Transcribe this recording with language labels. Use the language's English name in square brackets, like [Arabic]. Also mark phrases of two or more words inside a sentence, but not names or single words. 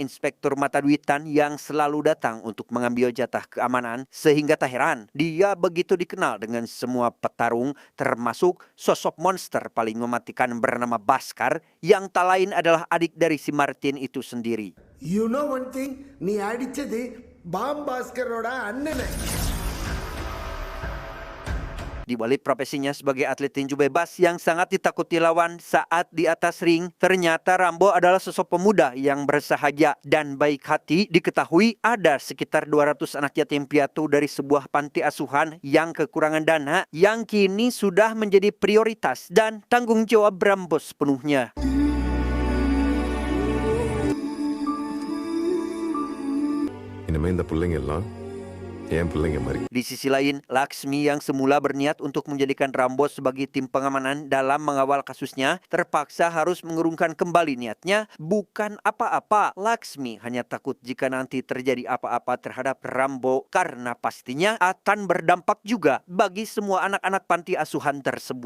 [Indonesian] inspektur mata duitan yang selalu datang untuk mengambil jatah keamanan, sehingga tak heran dia begitu dikenal dengan semua petarung, termasuk sosok monster paling mematikan bernama Baskar yang tak lain adalah adik dari si Martin itu sendiri. [English] You know one thing, [Tamil] நீ அடிச்சது பாம் பாஸ்கரோட அண்ணனை. [Indonesian] Di balik profesinya sebagai atlet tinju bebas yang sangat ditakuti lawan saat di atas ring, ternyata Rambo adalah sosok pemuda yang bersahaja dan baik hati. Diketahui ada sekitar 200 anak yatim piatu dari sebuah panti asuhan yang kekurangan dana yang kini sudah menjadi prioritas dan tanggung jawab Rambo sepenuhnya. [Tamil] இனிமே இந்த பிள்ளைங்க எல்லாம் என் பிள்ளைங்க மாதிரி. [Indonesian] Di sisi lain, Laksmi yang semula berniat untuk menjadikan Rambo sebagai tim pengamanan dalam mengawal kasusnya, terpaksa harus mengurungkan kembali niatnya. Bukan apa-apa, Laksmi hanya takut jika nanti terjadi apa-apa terhadap Rambo karena pastinya akan berdampak juga bagi semua anak-anak panti asuhan tersebut.